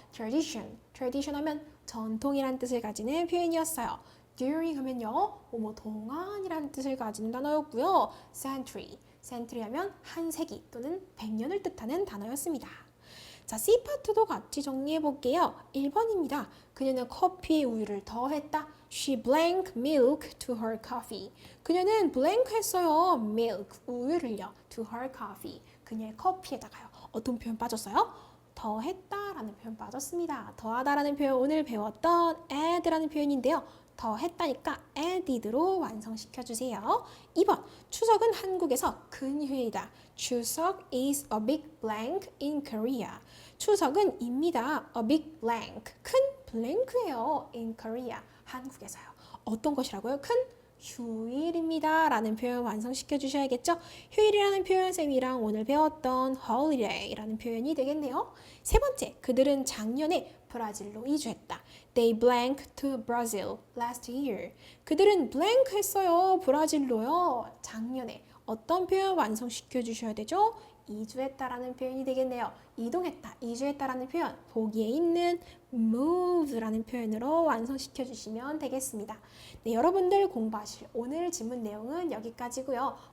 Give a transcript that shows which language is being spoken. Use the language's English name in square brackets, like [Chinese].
[Korean] tradition 하면 전통이란 뜻을 가지는 표현이었어요. during 하면요, 동안이란 뜻을 가지는 단어였고요. century 하면 한 세기 또는 100년을 뜻하는 단어였습니다. 자, C 파트도 같이 정리해 볼게요. 1번입니다. 그녀는 커피에 우유를 더했다. [English] She blank milk to her coffee. [Korean] 그녀는 blank 했어요. milk, 우유를요. [English] to her coffee. [Korean] 그녀의 커피에다가요. 어떤 표현 빠졌어요? 더했다 라는 표현 빠졌습니다. 더하다라는 표현 오늘 배웠던 add라는 표현인데요. 더 했다니까 added로 완성시켜주세요. 2번, 추석은 한국에서 큰 휴일이다. [English] 추석 is a big blank in Korea. [Korean] 추석은 입니다. [English] a big blank, [Korean] 큰 블랭크예요. [English] in Korea, [Korean] 한국에서요. 어떤 것이라고요? 큰 휴일입니다 라는 표현 완성시켜 주셔야겠죠. 휴일이라는 표현 쌤이랑 오늘 배웠던 holiday라는 표현이 되겠네요. 세 번째, 그들은 작년에 브라질로 이주했다. [English] They blank to Brazil last year. [Korean] 그들은 blank 했어요. 브라질로요. 작년에. 어떤 표현 완성시켜 주셔야 되죠? 이주했다라는 표현이 되겠네요. 이동했다, 이주했다라는 표현, 보기에 있는 move라는 표현으로 완성시켜 주시면 되겠습니다. 네, 여러분들 공부하실 오늘 지문 내용은 여기까지고요.